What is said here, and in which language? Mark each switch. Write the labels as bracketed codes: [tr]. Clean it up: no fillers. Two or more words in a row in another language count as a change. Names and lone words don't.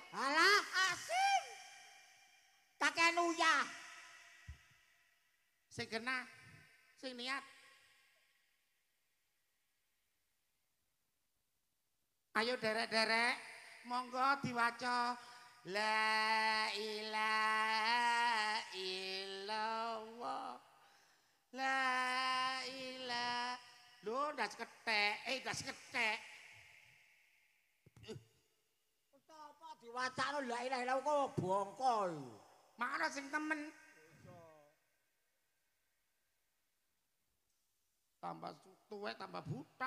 [jv] Alah, asin. Kakean uyah. Sing kena, sing niat. Ayo derek-derek, monggo diwaca. [ar] لا إله إلا الله. لا إله. [jv] Lho, ndas kethek, ndas kethek. Apa diwacano [ar] لا إله إلا الله [jv] kok bongkol. Mana sing temen? Tambah tuwek tambah buta.